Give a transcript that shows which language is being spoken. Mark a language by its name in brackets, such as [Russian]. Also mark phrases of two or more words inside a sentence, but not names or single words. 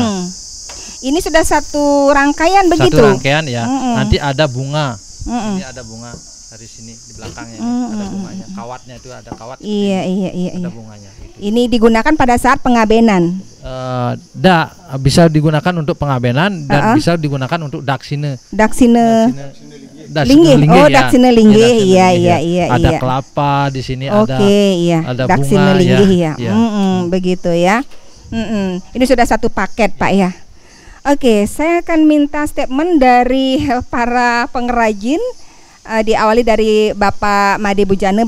[Indonesian] Ini sudah satu rangkaian begitu. Satu rangkaian ya. Nanti ada bunga. Ini ada bunga dari sini di belakangnya ada bunganya. Kawatnya itu ada kawat. Iya. Ada bunganya. Gitu. Ini digunakan pada saat pengabenan. Bisa digunakan untuk pengabenan dan bisa digunakan untuk daksine. Daksine linggih. Daksine linggih. Iya. Ada kelapa di sini, ada daksine bunga linggih ya. Begitu. Begitu ya. Ini sudah satu paket, Pak ya. Oke, saya akan minta statement dari para pengrajin, diawali dari Bapak Made Bujane.